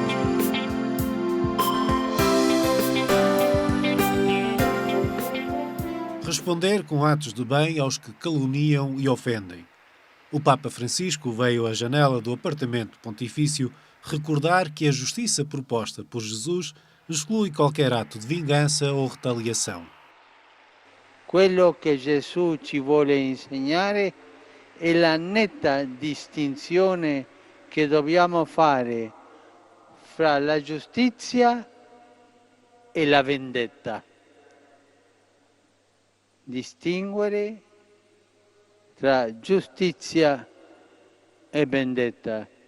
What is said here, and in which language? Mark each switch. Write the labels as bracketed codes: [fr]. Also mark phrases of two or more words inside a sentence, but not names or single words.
[pt] Responder com atos de bem aos que caluniam e ofendem. O Papa Francisco veio à janela do apartamento pontifício recordar que a justiça proposta por Jesus exclui qualquer ato de vingança ou retaliação. [it] Quello che Gesù ci vuole insegnare è la netta distinzione che dobbiamo fare fra la giustizia e la vendetta. Distinguere tra giustizia e vendetta.